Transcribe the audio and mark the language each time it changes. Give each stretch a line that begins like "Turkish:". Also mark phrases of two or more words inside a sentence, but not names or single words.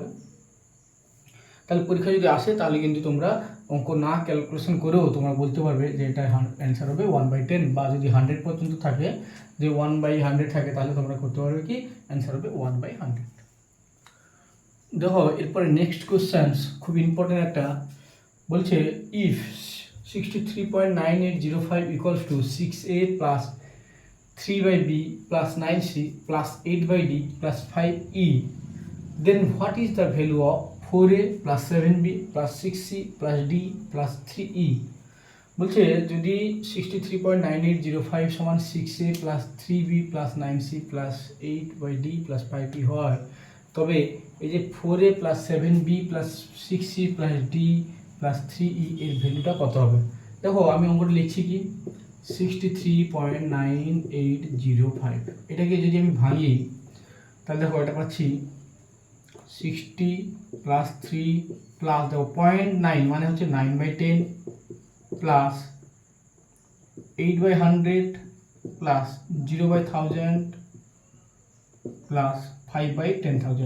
Bangla: তাহলে পরীক্ষা যদি আসে তাহলে কিন্তু তোমরা অঙ্ক না ক্যালকুলেশন করেও তোমরা বলতে পারবে যে এটা অ্যান্সার হবে 1/10, বা যদি 100 পর্যন্ত থাকে, যে 1/100 থাকে, তাহলে তোমরা করতে পারবে কি অ্যান্সার হবে 1/100। দেখো এরপরে
English: next question
Bangla: খুব ইম্পর্টেন্ট একটা, বলছে
English: if 63.9805 equals to 6a plus 3/b plus 9c plus 8/d plus 5e, then what is the value of 4a plus 7b plus 6c plus d plus 3e।
Bangla: বলছে যদি 63.9805 সমান
English: 6a plus 3b plus 9c plus 8/d plus 5e
Bangla: হয়, তবে এই যে
English: 4a plus 7b plus 6c plus d plus 3e
Bangla: এর ভ্যালুটা কত হবে। দেখো আমি অঙ্কটা লিখছি কি 63.9805, এটাকে যদি আমি ভাঙি তাহলে দেখো এটা পাচ্ছি 60 প্লাস 3 প্লাস দেখো 0.9 মানে হচ্ছে 9/10 প্লাস 8/100 প্লাস 0/1000 প্লাস 5/10,000।